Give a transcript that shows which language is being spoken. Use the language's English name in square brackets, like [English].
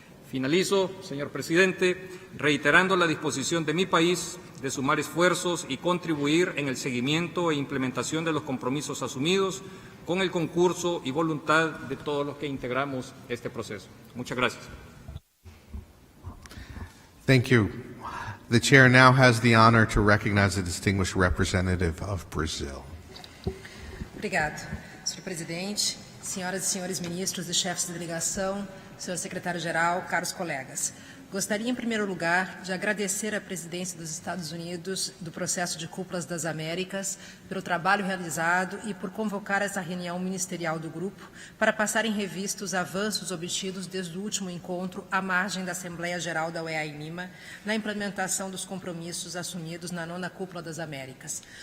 [Spanish] Finalizo, señor presidente, reiterando la disposición de mi país de sumar esfuerzos y contribuir en el seguimiento e implementación de los compromisos asumidos con el concurso y voluntad de todos los que integramos este proceso. Muchas gracias. [English] Thank you. The chair now has the honor to recognize the distinguished representative of Brazil. [Portuguese] Obrigado, senhor presidente, senhoras e senhores ministros e chefes de delegação, senhor secretário-geral, caros colegas. Gostaria, em primeiro lugar, de agradecer à presidência dos Estados Unidos do processo de Cúpulas das Américas pelo trabalho realizado e por convocar essa reunião ministerial do grupo para passar em revista os avanços obtidos desde o último encontro à margem da Assembleia Geral da OEA em Lima na implementação dos compromissos assumidos na 9ª Cúpula das Américas.